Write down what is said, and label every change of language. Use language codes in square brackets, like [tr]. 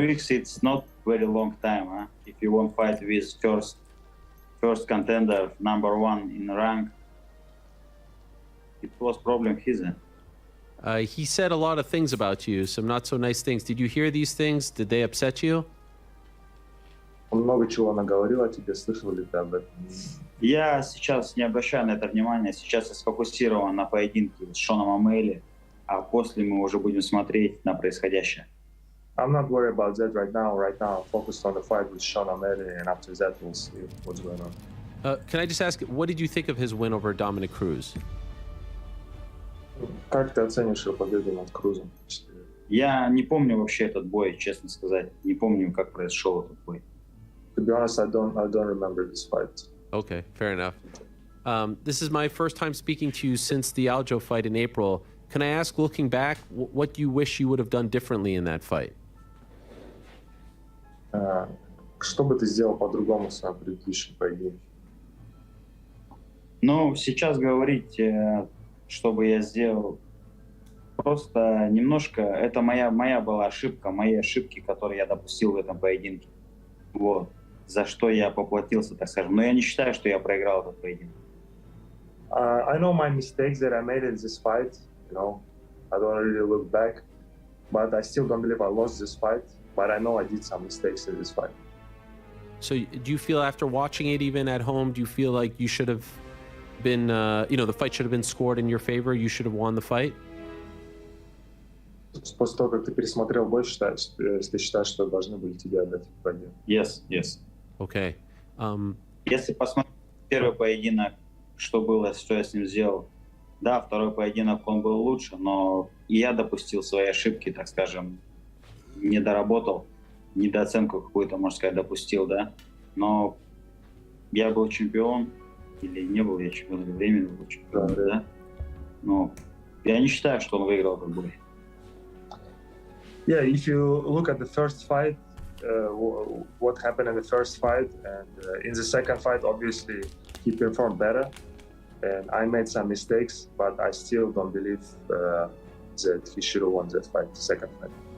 [en] 3 weeks, it's not very long time, huh? If you want to fight with first contender, number 1 in rank, it was problem his end. He said a lot of things about you, some not so nice things. Did you hear these things? Did they upset you? [ru] Он много чего наговорил о тебе, слышал ли ты об этом? Я сейчас не обращаю на это внимания, сейчас я сфокусирован на поединке с Шоном Омейли, а после мы уже будем смотреть на происходящее. [en] I'm not worried about that right now. Right now, I'm focused on the fight with Sean O'Malley, and after that, we'll see what's going on. Can I just ask, what did you think of his win over Dominic Cruz? [ru] Как ты оценишь его победу над Крузом? Я не помню вообще этот бой, честно сказать. Не помню, как произошел этот бой. [en] To be honest, I don't remember this fight. Okay, fair enough. This is my first time speaking to you since the Aljo fight in April. Can I ask, looking back, what do you wish you would have done differently in that fight? [ru] Что бы ты сделал по-другому в своем предыдущем поединке? Ну, сейчас говорить, что бы я сделал, просто немножко, это моя была ошибка, мои ошибки, которые я допустил в этом поединке. Вот. За что я поплатился, так скажем. Но я не считаю, что я проиграл этот поединок. [en] I know my mistakes that I made in this fight. I don't really look back. but I still don't believe I lost this fight. But I know I did some mistakes in this fight. So do you feel after watching it even at home, do you feel like you should have been, the fight should have been scored in your favor? You should have won the fight? [ru] После того, как ты пересмотрел бой, ты считаешь, что должны были тебе отдать победу? [en] Yes, yes. Okay. [ru] Если посмотреть первый поединок, что было, что я с ним сделал, да, второй поединок он был лучше, но и я допустил свои ошибки, так скажем, не доработал, недооценку какую-то, можно сказать, допустил, да. Но я был чемпион, или не был я чемпион, или временно был чемпион, да. Но я не считаю, что он выиграл этот бой. [en] Yeah, if you look at the first fight, what happened in the first fight, and in the second fight, obviously he performed better, and I made some mistakes, but I still don't believe that he should have won that fight, the second fight.